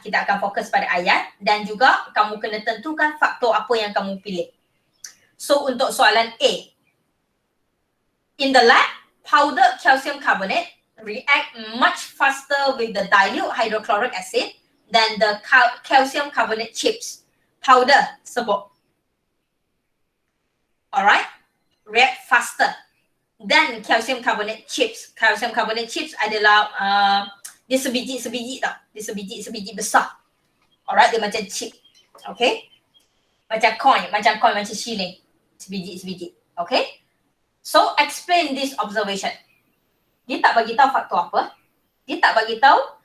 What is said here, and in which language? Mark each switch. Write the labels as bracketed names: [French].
[Malay] Kita akan fokus pada ayat dan juga kamu kena tentukan faktor apa yang kamu pilih. So untuk soalan A. [English] In the lab, powdered calcium carbonate react much faster with the dilute hydrochloric acid than the calcium carbonate chips. [Malay] Powder sebut. [English] Alright? React faster than calcium carbonate chips. [Malay] Calcium carbonate chips adalah dia sebiji-sebiji tau. Dia sebiji-sebiji besar. Alright, dia macam chip. Okay? Macam coin, macam shilling. Sebiji-sebiji. Okay? [English] So, explain this observation. [Malay] Dia tak bagi tahu faktor apa. Dia tak bagi tahu